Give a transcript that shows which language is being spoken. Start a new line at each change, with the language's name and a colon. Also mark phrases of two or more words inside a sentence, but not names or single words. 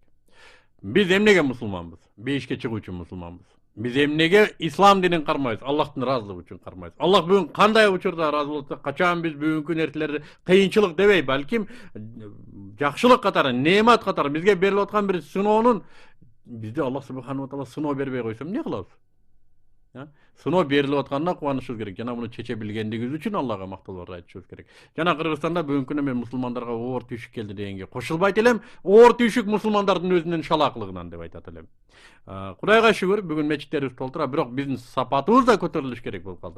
Kyrgyz: Биз эмнеге мусулманбыз? Бейишке чыгуу үчүн мусулманбыз. Биз эмнеге ислам динин кармайбыз? Аллахтын ыраазылыгы үчүн кармайбыз. Аллах бүгүн кандай учурда ыраазы болот? Качан биз бүгүнкү нерселерди кыйынчылык дебей, балким жакшылык катары, неемат катары бизге берилип аткан бир сыноонун бизде Аллах
Arabic: سبحانه وتعالى
Kyrgyz: сыноо бербей койсо эмне кылабыз? Сыноо берилип атканына кубанышыбыз керек. Жана муну чече билгендигибиз үчүн Аллага мактоолор айтышыбыз керек. Жана Кыргызстанда бүгүнкү күндө мен мусулмандарга оор түйшүк келди дегенге кошулбайт элем. Оор түйшүк мусулмандардын өзүнүн шалаакылыгынан деп айтат элем. Кудайга шүгүр, бүгүн мечиттерибиз толтура, бирок биздин сапатыбыз да көтөрүлүш керек болуп калды.